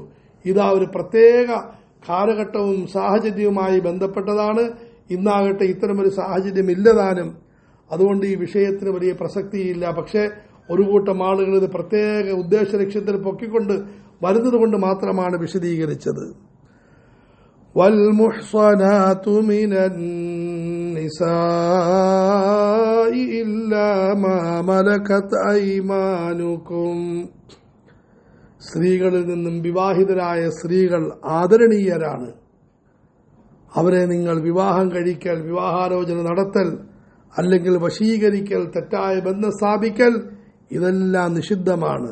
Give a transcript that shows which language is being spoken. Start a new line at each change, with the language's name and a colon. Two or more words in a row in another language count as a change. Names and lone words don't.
Malayalam: ഇതാ ഒരു പ്രത്യേക കാലഘട്ടവും സാഹചര്യവുമായി ബന്ധപ്പെട്ടതാണ്. ഇന്നാകട്ടെ ഇത്തരമൊരു സാഹചര്യം ഇല്ലതാനും. അതുകൊണ്ട് ഈ വിഷയത്തിന് വലിയ പ്രസക്തിയില്ല. പക്ഷേ ഒരു കൂട്ടം ആളുകൾ ഇത് പ്രത്യേക ഉദ്ദേശ ലക്ഷ്യത്തിൽ പൊക്കിക്കൊണ്ട് വരുന്നതുകൊണ്ട് മാത്രമാണ് വിശദീകരിച്ചത്.
Arabic: والمحصنات من النساء إلا ما ملكت أيمانكم.
Malayalam: സ്ത്രീകളിൽ നിന്നും വിവാഹിതരായ സ്ത്രീകൾ ആദരണീയരാണ്. അവരെ നിങ്ങൾ വിവാഹം കഴിക്കൽ, വിവാഹാലോചന നടത്തൽ, അല്ലെങ്കിൽ വശീകരിക്കൽ, തെറ്റായ ബന്ധം സ്ഥാപിക്കൽ ഇതെല്ലാം നിഷിദ്ധമാണ്.